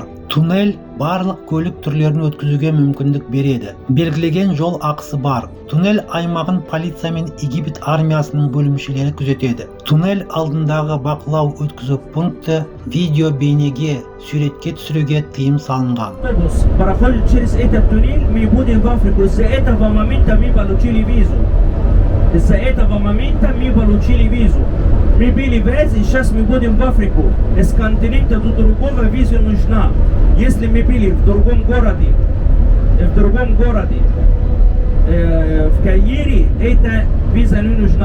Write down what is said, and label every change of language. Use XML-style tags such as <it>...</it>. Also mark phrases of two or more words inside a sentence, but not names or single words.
<kk>Туннель барлық көлік түрлерін өткізуге мүмкіндік береді. Белгілеген жол ақысы бар. Туннель аймағын полиция мен Египет армиясының бөлімшелері күзетеді. Туннель алдындағы бақылау өткізу пункті видео бейнеге, суретке түсіруге тыйым салынған.</kk> <ru>Из-за этого момента мы получили визу. Мы были в Азии, сейчас мы будем в Африку. Из континента до другого виза нужна. Если мы были в другом городе, в Каире, эта виза не нужна.</ru>